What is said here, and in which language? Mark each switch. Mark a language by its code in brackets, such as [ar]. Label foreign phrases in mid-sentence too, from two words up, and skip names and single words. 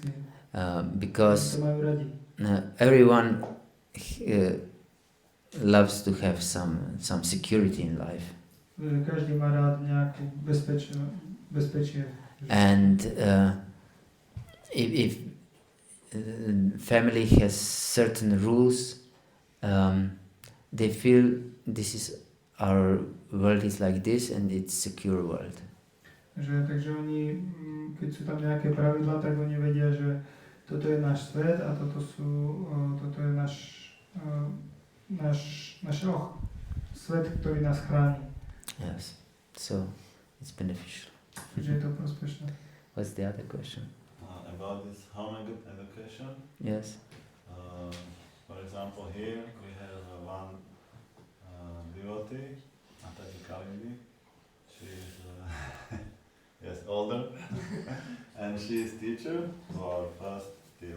[en] Because [sk] To majú radi. [en] everyone loves to have some security in life, [sk] Každý má rád nejakú bezpečie. [en] and if family has certain rules, they feel this is our world is like this and it's secure world. [sk] Takže oni, keď sú tam nejaké pravidlá, tak oni vedia, že toto je náš svet a toto je náš svet, ktorý nás chráni. [en] Yes, so it's beneficial. [sk] Takže je to prospešné. [en] What's the other question? About this home education. Yes. For example, here we have one devotee, Ekacakra. She is yes, older, and she is teacher for first till